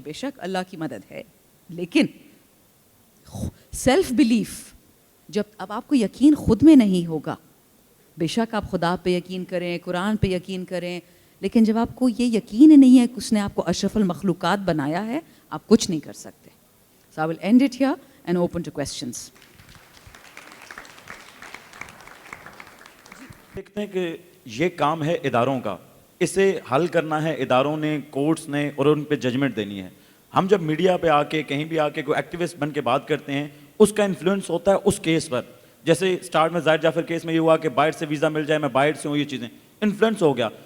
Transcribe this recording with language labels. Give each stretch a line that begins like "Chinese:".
Urdu: بے شک اللہ کی مدد ہے, لیکن سیلف بلیف جب اب آپ کو یقین خود میں نہیں ہوگا, بے شک آپ خدا پہ یقین کریں, قرآن پہ یقین کریں, لیکن جب آپ کو یہ یقین نہیں ہے کہ اس نے آپ کو اشرف المخلوقات بنایا ہے, آپ کچھ نہیں کر سکتے.
English: So I will end it here and open to questions.
Urdu: دیکھتے ہیں کہ یہ کام ہے اداروں کا, اسے حل کرنا ہے اداروں نے, کورٹس نے, اور ان پہ ججمنٹ دینی ہے. ہم جب میڈیا پہ آ کے کہیں بھی آ کے کوئی ایکٹیوسٹ بن کے بات کرتے ہیں, اس کا انفلوئنس ہوتا ہے اس کیس پر. جیسے سٹارٹ میں زاہد جعفر کیس میں یہ ہوا کہ باہر سے ویزا مل جائے, میں باہر سے ہوں, یہ چیزیں انفلوئنس ہو گیا.